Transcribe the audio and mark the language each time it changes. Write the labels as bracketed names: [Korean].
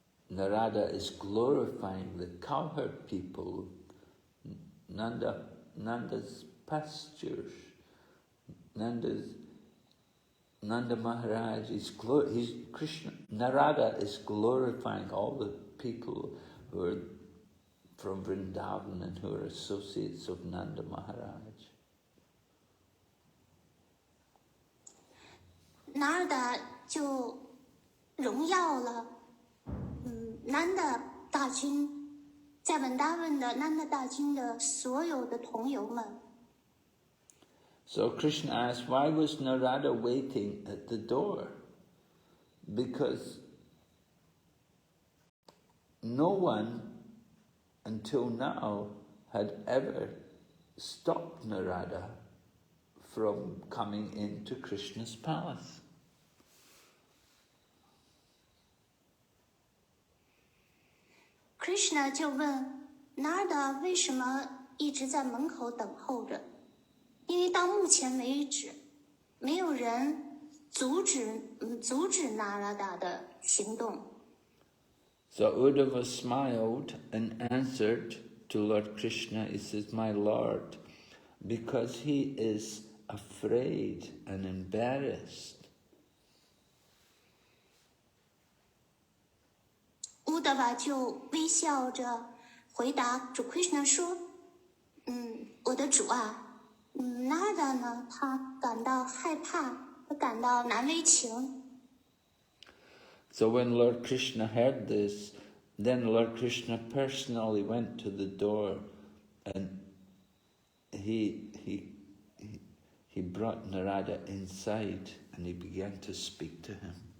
[English] Narada is glorifying the cowherd people, Nanda's pastures. Nanda Maharaj Krishna. Narada is glorifying all the people who are from Vrindavan and who are associates of Nanda Maharaj. [Chinese] Narada 就荣耀了Nanda 大君，在文达文的 Nanda 大君的所有的同游们。 [English] So Krishna asked, why was Narada waiting at the door? Because no one until now had ever stopped Narada from coming into Krishna's palace. [Chinese] Krishna 就问 Narada 为什么一直在门口等候着？因为到目前为止，没有人阻止 Narada 的行动。 [English] So Uddhava smiled and answered to Lord Krishna, he says, my Lord, because he is afraid and embarrassed. [Chinese] Uddhava 就微笑着回答主 Krishna 说：“我的主啊，Narada 呢，他感到害怕，他感到难为情。” [English] So when Lord Krishna heard this, then Lord Krishna personally went to the door and he brought Narada inside and he began to speak to him.